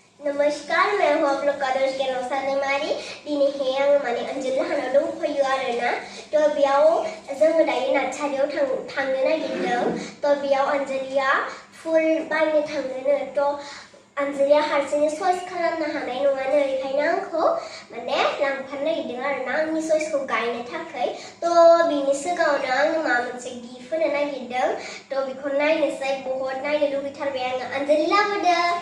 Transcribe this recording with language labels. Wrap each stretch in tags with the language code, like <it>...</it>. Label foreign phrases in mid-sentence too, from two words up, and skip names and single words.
<hi>नमस्कार मैं हूँ आप लोग का दोस्त</hi> <brx>kennocha Daimari दिनै आङो माने अंजलि हानाव दंफैयो आरोना थ' बेयाव जोङो दायो नार्सारियाव थांनो नागिरदों थ' बेयाव अंजलिया फुल बायनो थांनोनो थ' अंजलिया हारसिङै चइस खालामनो हानाय नङानो बेखायनो आंखौ माने लांफानो नागिरदों आरोना आंनि चइसखौ गायनो थाखाय थ' बिनि सिगाङावनो आङो माबा मोनसे गिफ्ट होनो नागिरदों थ' बेखौ नायनोसै बहुत नायनो लुबैथारबाय आङो अंजलि लाबोदो</brx>